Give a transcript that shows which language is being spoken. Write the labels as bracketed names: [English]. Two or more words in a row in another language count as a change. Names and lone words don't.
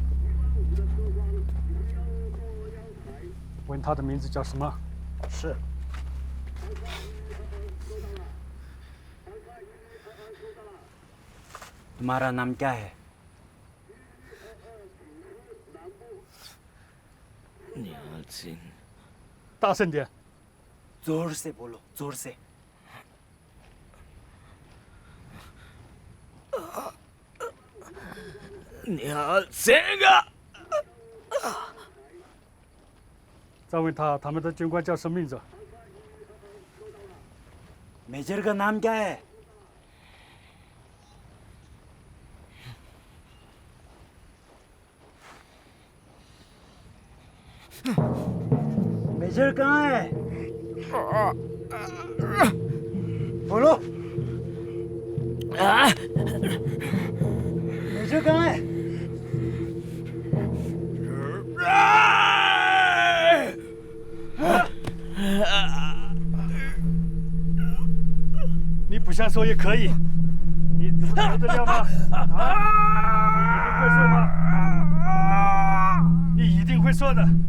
[Chinese] 问他的名字叫什么？是。 [Hindi] तुम्हारा नाम क्या है? निहाल सिंह। [Chinese] 大声点， [Hindi] जोर से बोलो, जोर से। निहाल सिंह। [Chinese] 再问他们的军官叫什么名字？ [Hindi] मेजर का नाम क्या है? मेजर कहाँ है? बोलो। मेजर कहाँ है? [Chinese] 你不想说也可以，你受得了吗？你一定会说的。